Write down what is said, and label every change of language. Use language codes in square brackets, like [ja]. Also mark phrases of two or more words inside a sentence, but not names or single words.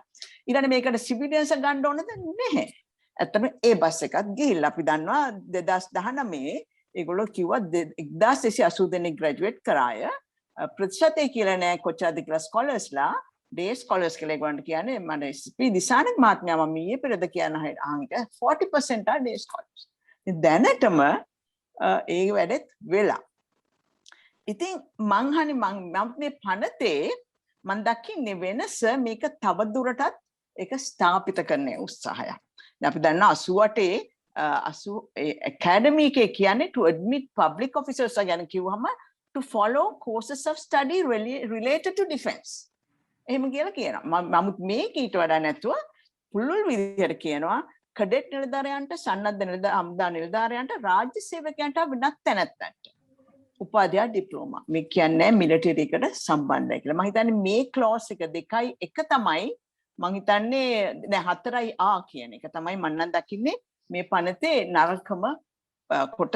[si] ඊළඟට මේකට සිවිලියන්ස් ගන්න ඕනද නැහැ. ඇත්තටම ඒ බස් එකත් ගිහිල්ලා අපි දන්නවා 2019 ඒගොල්ලෝ කිව්වා 1280 දෙනෙක් ග්‍රැජුවේට් කරාය. ප්‍රතිශතය කියලා නෑ කොච්චරද කියලා ස්කෝලර්ස්ලා [en] day scholars [si] කියලා ඒගොල්ලන්ට කියන්නේ මම ස්පී දිසානක් මහත්මයා මම ඊයේ පෙරද කියන අහංක [en] 40% are day scholars. [si] දැනටම ඒ වැඩෙත් වෙලා. ඉතින් මම මේ පනතේ මම දකින්නේ වෙනස මේක තව දුරටත් ඒක ස්ථාපිත කරන්න උත්සාහයක්. අපි දන්නා 88 academy එකේ කියන්නේ [en] to admit public officers [si] ගැන කිව්වම [en] to follow courses of study related to defense. [si] එහෙම කියලා කියනවා. නමුත් මේක ඊට වඩා නැතුව පුළුල් විදිහට කියනවා කඩෙට් නිලධාරියන්ට සන්නද්ධ හමුදා නිලධාරියන්ට රාජ්‍ය සේවකයන්ට වෙනත් තැනැත්තන්ට උපාධිය ඩිප්ලෝමා මේ කියන්නේ මිලිටරි එකට සම්බන්ධයි කියලා. මම හිතන්නේ මේ ක්ලෝස් එක දෙකයි එක තමයි මම හිතන්නේ දැන් 4යි ආ කියන එක තමයි මම නම් දකින්නේ මේ පනතේ නරකම කොටස.